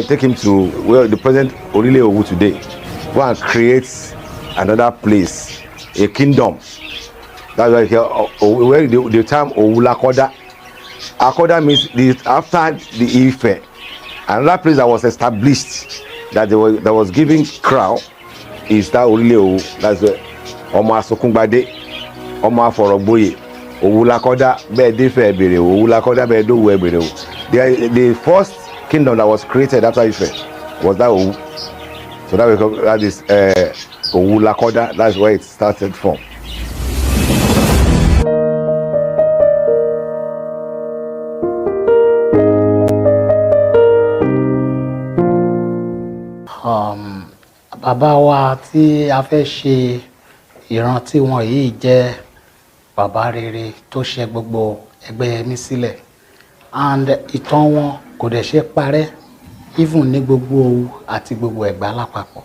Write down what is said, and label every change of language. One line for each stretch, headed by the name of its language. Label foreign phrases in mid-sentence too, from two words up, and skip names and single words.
English: Take him to where the present Orile Owu today. Go and create another place, a kingdom. That's why here, where the term Owulakoda. Akoda means after the Ife. Another place that was established that that was giving crown is that Orile Owu. That's where
Yoruba: Omo Asokungbade, Omo Aforogboye. Owulakoda Bedefe Ebere, Owulakoda Bedowu Ebere.
English: The first kingdom that was created after Ife was that Owu. So that is Owulakoda. That's where it started from.
Yoruba: Bàbá wa tí a fẹ́ ṣe ìrántí wọn yìí jẹ́ bàbá rere tó ṣe gbogbo Ẹgbẹ́yẹmí sílẹ̀, and ìtàn wọn kò dẹ̀ ṣe parẹ́ even ní gbogbo Òwu àti gbogbo Ẹ̀gbá lápapọ̀.